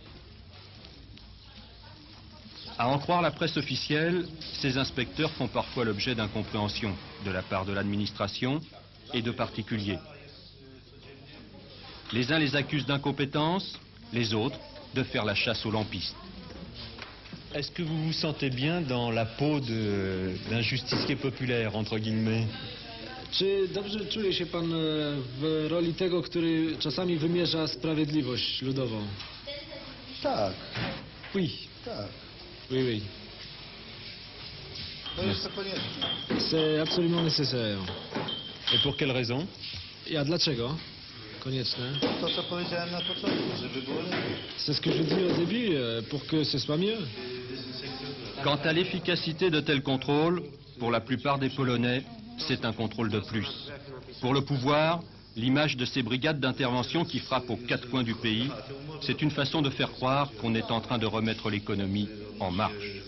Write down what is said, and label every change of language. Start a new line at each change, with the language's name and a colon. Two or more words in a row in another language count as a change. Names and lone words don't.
French: À en croire la presse officielle, ces inspecteurs font parfois l'objet d'incompréhension de la part de l'administration et de particuliers. Les uns les accusent d'incompétence, les autres de faire la chasse aux lampistes. Est-ce que vous vous sentez bien dans la peau d'un justicier populaire, entre guillemets?
Polish: Czy dobrze czuje się pan w roli tego, który czasami wymierza sprawiedliwość ludową? Tak.
French: Oui.
Polish: Tak.
French: Oui, oui.
Polish: To jest to konieczne.
French: C'est absolument nécessaire. Et pour quelle raison?
Polish: A dlaczego? Konieczne. To, co powiedziałem na początku, żeby było lepiej.
French: C'est ce que je dis au début, pour que ce soit mieux. Quant à l'efficacité de tels contrôles, pour la plupart des Polonais, c'est un contrôle de plus. Pour le pouvoir, l'image de ces brigades d'intervention qui frappent aux quatre coins du pays, c'est une façon de faire croire qu'on est en train de remettre l'économie en marche.